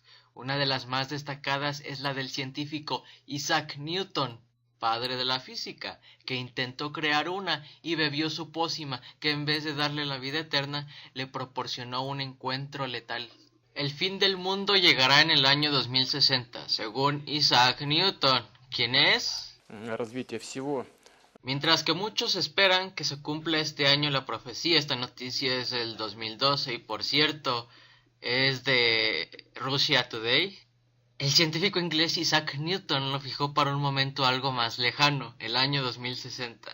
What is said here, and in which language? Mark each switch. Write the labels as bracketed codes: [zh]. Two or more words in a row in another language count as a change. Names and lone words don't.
[es] Una de las más destacadas es la del científico Isaac Newton, padre de la física, que intentó crear una y bebió su pócima que en vez de darle la vida eterna, le proporcionó un encuentro letal. El fin del mundo llegará en el año 2060, según Isaac Newton. ¿Quién es? [ru] Развитие всего. [es] Mientras que muchos esperan que se cumpla este año la profecía, esta noticia es del 2012 y por cierto es de Russia Today. El científico inglés Isaac Newton lo fijó para un momento algo más lejano, el año 2060.